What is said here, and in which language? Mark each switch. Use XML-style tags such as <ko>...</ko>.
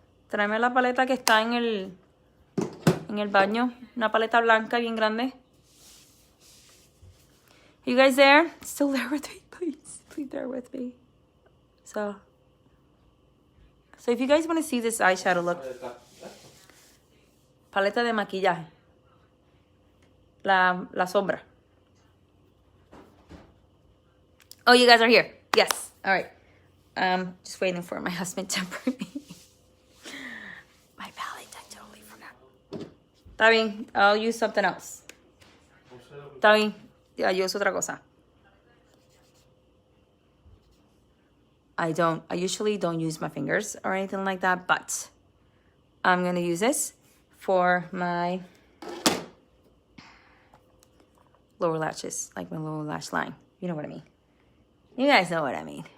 <es>Tráeme la paleta que está en el baño. Una paleta blanca bien grande.</es> <en>You guys there? Still there with me, please. Please bear with me. So if you guys want to see this eyeshadow look.</en> <es>Paleta de maquillaje. La sombra.</es> <en>Oh, you guys are here. Yes. All right. Just waiting for my husband to bring me my palette. I totally forgot.</en> <es>Está bien,</es> <en>I'll use something else.</en> <es>Está bien, ya, yo uso otra cosa.</es> <en>I usually don't use my fingers or anything like that, but I'm gonna use this for my lower lashes, like my lower lash line. You know what I mean. You guys know what I mean.</en>